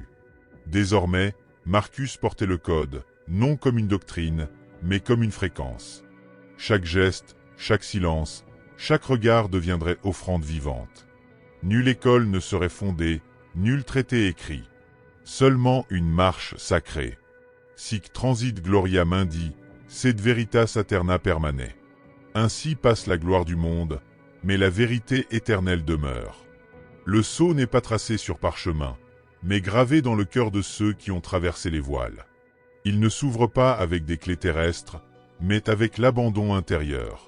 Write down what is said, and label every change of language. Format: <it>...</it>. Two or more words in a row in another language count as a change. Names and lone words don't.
<fr>Désormais, Marcus portait le code, non comme une doctrine, mais comme une fréquence. Chaque geste, chaque silence, chaque regard deviendrait offrande vivante. Nulle école ne serait fondée, nul traité écrit. Seulement une marche sacrée.</fr> <la>Sic transit gloria mundi, sed veritas aeterna permane.</la> <fr>Ainsi passe la gloire du monde, mais la vérité éternelle demeure. Le sceau n'est pas tracé sur parchemin, mais gravé dans le cœur de ceux qui ont traversé les voiles. Il ne s'ouvre pas avec des clés terrestres, mais avec l'abandon intérieur.</fr>